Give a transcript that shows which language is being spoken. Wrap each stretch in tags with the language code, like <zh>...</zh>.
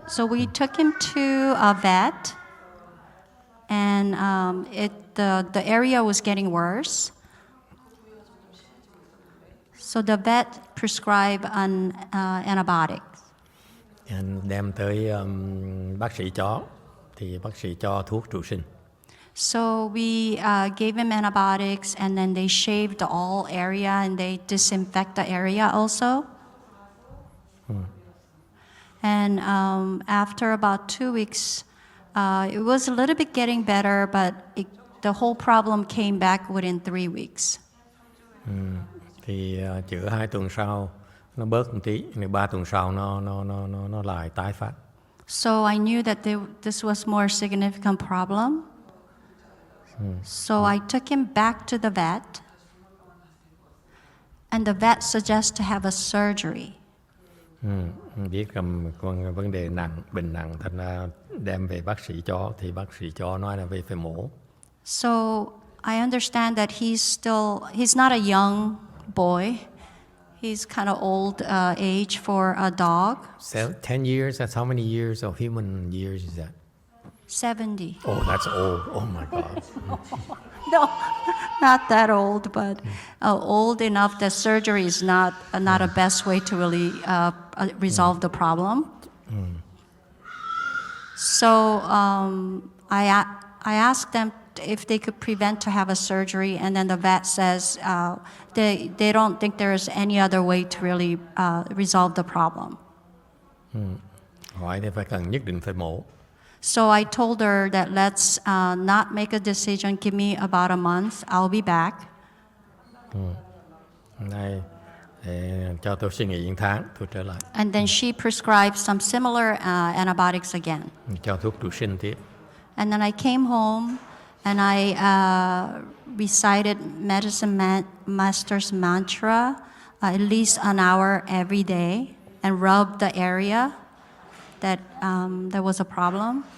<en>So we took him to a vet, and the area was getting worse. So the vet prescribed an antibiotic.</en> <vi>Anh đem tới bác sĩ chó, thì bác sĩ cho thuốc trụ sinh.</vi> <en>So we gave him antibiotics, and then they shaved the all area, and they disinfect the area also. And after about 2 weeks, it was a little bit getting better, but the whole problem came back within 3 weeks.</en> <vi>Thì chữa 2 tuần sau nó bớt một tí, rồi 3 tuần sau nó lại tái phát.</vi> <en>So I knew that this was more significant problem. So I took him back to the vet, and the vet suggested to have a surgery.</en> <vi>Biết rằng vấn đề nặng, bệnh nặng, thành ra đem về bác sĩ chó, thì bác sĩ chó nói là về phải mổ.</vi> <en>So I understand that he's not a young boy. He's kind of old age for a dog. 10 years, that's how many years of human years is that? 70. Oh, that's old. Oh my God. No, not that old, but old enough that surgery is not a best way to really resolve the problem. So I asked them if they could prevent to have a surgery, and then the vet says they don't think there is any other way to really resolve the problem.</en> <vi>Hỏi thì phải cần nhất định phải mổ.</vi> <en>So I told her that let's not make a decision. Give me about a month. I'll be back.</en> <vi>Này, để cho tôi suy nghĩ 1 tháng, tôi trở lại.</vi> <en>And then she prescribed some similar antibiotics again.</en> <vi>Cho thuốc trụ sinh tiếp.</vi> <en>And then I came home and I recited medicine master's mantra at least an hour every day and rubbed the area that there was a problem.</en>